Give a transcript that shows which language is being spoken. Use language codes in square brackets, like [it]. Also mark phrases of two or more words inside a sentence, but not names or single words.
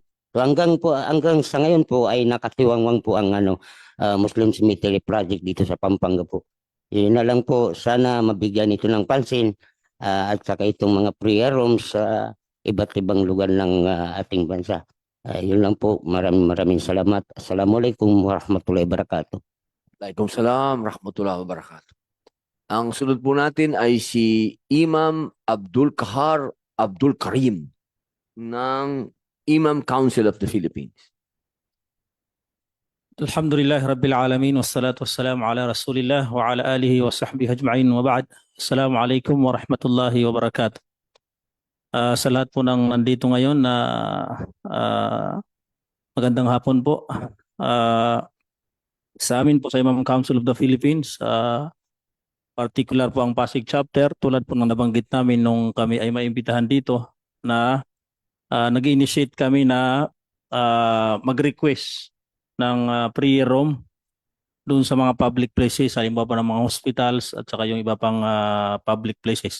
[tl] So hanggang sa ngayon po ay nakatiwangwang po ang [en] Muslim cemetery project [tl] dito sa Pampanga po. Yun na lang po, sana mabigyan ito ng pansin at saka itong mga [en] prayer rooms [tl] sa iba't ibang lugar ng ating bansa. Yun lang po, maraming salamat. [ar] السلام عليكم ورحمة الله وبركاته. وعليكم السلام رحمة الله وبركاته. [tl] Ang sunod po natin ay si Imam Abdul Kahar Abdul Karim ng Imam Council of the Philippines. [ar] الحمد لله رب العالمين والصلاة والسلام على رسول الله وعلى آله وصحبه أجمعين وبعد. السلام عليكم ورحمة الله وبركاته. [tl] Sa lahat po ng nandito ngayon na magandang hapon po. sa amin po sa Imam Council of the Philippines, particular po ang Pasig chapter, tulad po ng nabanggit namin nung kami ay maimbitahan dito na nag-initiate kami na mag-request ng [en] prayer room [tl] doon sa mga [en] public places, [tl] halimbawa ng mga hospitals at saka yung iba pang [en] public places.